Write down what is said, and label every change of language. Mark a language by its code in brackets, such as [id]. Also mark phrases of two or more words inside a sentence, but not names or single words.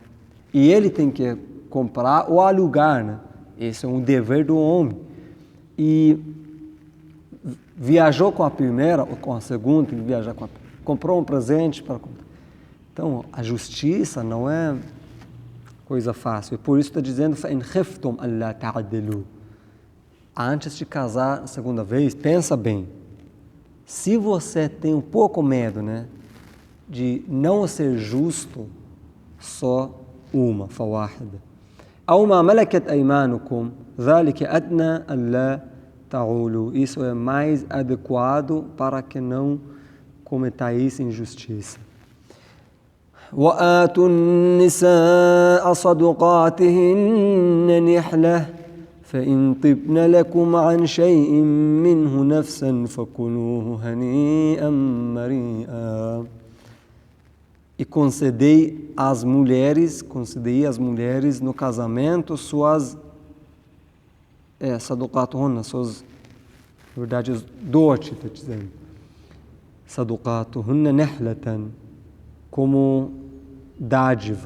[pt] E ele tem que comprar ou alugar, né? Esse é um dever do homem. E viajou com a primeira ou com a segunda, tem que viajar com a primeira. Comprou um presente para comprar. Então, a justiça não é coisa fácil. E por isso está dizendo, [ar] فَإِنْ خِفْتُمْ أَلَّا تَعْدِلُوا. [pt] Antes de casar a segunda vez, pensa bem. Se você tem um pouco medo, né, de não ser justo, só uma, [ar] فواحدة. أو ما ملكت أيمانكم ذلك أدنى ألا تعولوا. [pt] Isso é mais adequado para que não cometais injustiça. [ar] وآتوا النساء صدقاتهن نحلة فإن طبن لكم عن شيء منه نفسا فكلوه هنيئا مريئا. [pt] E concedei às mulheres no casamento suas saduqatuhunna, suas, na verdade, dote, está dizendo. [ar] صدقاتهن نحلة, [pt] como dádiva.